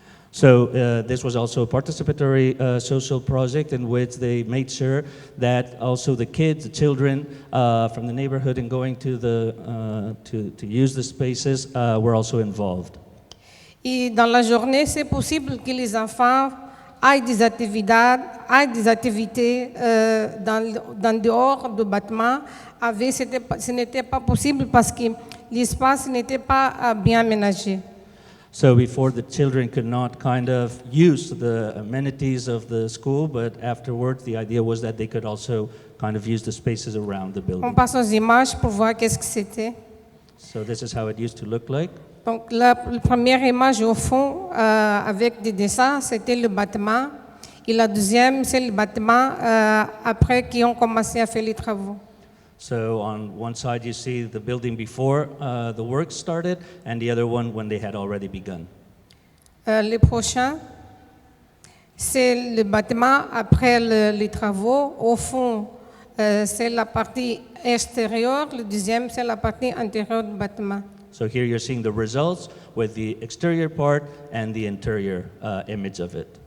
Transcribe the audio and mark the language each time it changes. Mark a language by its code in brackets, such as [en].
[en] So this was also a participatory social project in which they made sure that also the kids, the children from the neighborhood and going to to use the spaces were also involved. [fr] Et dans la journée, c'est possible que les enfants aient des activités dans dehors du bâtiment. Ce n'était pas possible parce que l'espace n'était pas bien aménagé. [en] So before the children could not kind of use the amenities of the school, but afterwards the idea was that they could also kind of use the spaces around the [fr] On [en] building. [fr] passe aux images pour voir qu'est-ce que c'était. [en] So this is how it used to look like. [fr] Donc la première image au fond avec des dessins, c'était le bâtiment. Et la deuxième, c'est le bâtiment après qu'ils ont commencé à faire les travaux. [en] So on one side you see the building before the work started, and the other one when they had already begun. [fr] Le prochain, c'est le bâtiment après les travaux. Au fond, c'est la partie extérieure. Le deuxième, c'est la partie intérieure du bâtiment. [en] So here you're seeing the results with the exterior part and the interior image of it.